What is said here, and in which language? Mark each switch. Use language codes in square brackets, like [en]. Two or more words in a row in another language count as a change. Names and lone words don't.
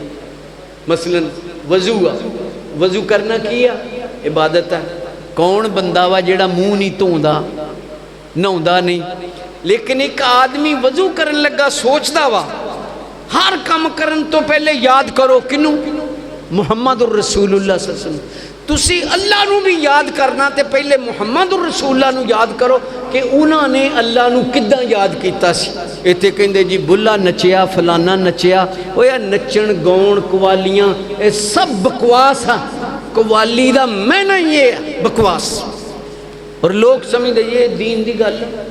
[pa] مثلاً وضو آ، وضو کرنا کی آ، عبادت ہے. کون بندہ وا جیڑا منہ نہیں دھوندا، نہاؤندا نہیں، لیکن ایک آدمی وضو کرن لگا سوچدا وا، ہر کم کرن توں پہلے یاد کرو کنوں, [ar] محمد رسول الله صلى الله عليه وسلم. [pa] تسی اللہ نوں بھی یاد کرنا تے پہلے محمد رسول اللہ نوں یاد کرو کہ انہوں نے اللہ نوں کداں یاد کیتا سی. ایتھے کہندے جی بلھا نچیا، فلانا نچیا، او یار نچن گاؤن قوالیاں یہ سب بکواس ہے. قوالی دا معنی یہ ہے بکواس، اور لوگ سمجھدے یہ دین دی گل.